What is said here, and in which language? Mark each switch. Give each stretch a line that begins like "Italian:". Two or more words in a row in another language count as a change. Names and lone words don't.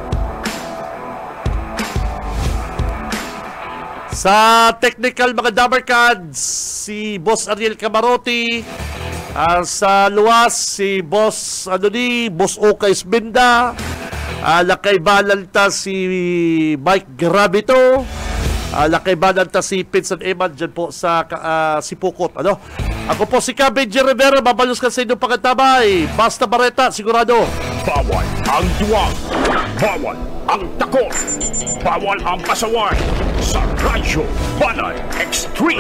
Bikol: Sa technical mga
English: number cards,
Bikol: si Boss Ariel Camarote. Sa luwas, si Boss Boss Oka Isbenda. Nakaibalag ta si Mike Gravito. Nakaibalag ta si Pinsan Eman dyan po sa Sipukot. Ako po si Benji Rivera, babalos ka sa inyong pagkatabay.
Filipino: Basta Bareta, sigurado. Bawal ang duwag. Bawal ang takot. Bawal ang pasaway. Sa Radyo Banat Extreme.